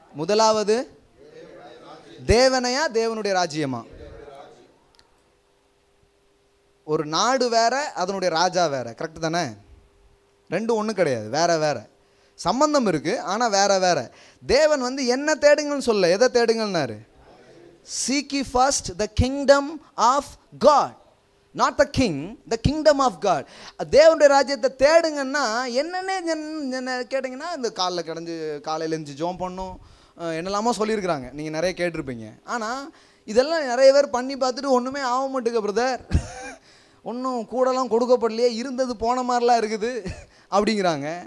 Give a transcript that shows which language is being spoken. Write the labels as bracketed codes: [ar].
[ta] முதலாவது தேவனையா தேவனுடைய ராஜ்யமா? ஒரு நாடு வேற, அதனுடைய ராஜா வேற. கரெக்ட் தானே? ரெண்டும் ஒன்றும் கிடையாது, வேற வேற. சம்பந்தம் இருக்கு, ஆனால் வேற வேற. தேவன் என்ன தேடுங்கன்னு சொல்ல, எதை தேடுங்கன்னாரு? [en] Seek ye first the kingdom of God, not the king, the kingdom of God. [ta] தேவனுடைய ராஜ்யத்தை தேடுங்கன்னா என்னென்ன கேட்டிங்கன்னா, இந்த காலையில் எழுந்து ஜெபம் பண்ணணும், என்னெல்லாமோ சொல்லியிருக்கிறாங்க, நீங்கள் நிறைய கேட்டிருப்பீங்க. ஆனால் இதெல்லாம் நிறைய பேர் பண்ணி பார்த்துட்டு ஒன்றுமே ஆக மாட்டேங்க பிரதர், ஒன்றும் கூடலாம் கொடுக்கப்படலையே, இருந்தது போன மாதிரிலாம் இருக்குது அப்படிங்கிறாங்க.